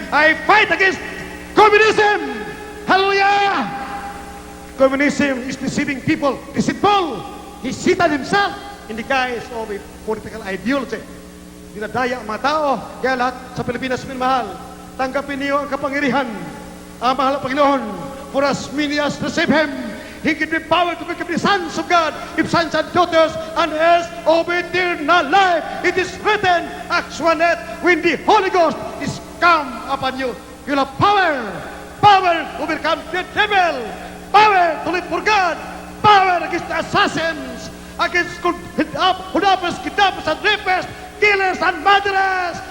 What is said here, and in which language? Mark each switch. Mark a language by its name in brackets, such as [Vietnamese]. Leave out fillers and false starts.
[English] I fight against communism. Hallelujah! Communism is deceiving people, deceitful. He Satan himself in the guise of a political ideology. [Filipino] Dinadaya ang mga tao. Kaya lahat sa Pilipinas, minamahal, tanggapin niyo ang kapangyarihan. Ang mahal na Panginoon, [English] for as many as receive Him, He gave me power to become the sons of God, if sons and daughters, and heirs of eternal life. It is written, Acts 1:8, when the Holy Ghost is come upon you, you'll have power to overcome the devil, power to live for God, power against the assassins, against kidnappers, and rapers, killers, and murderers.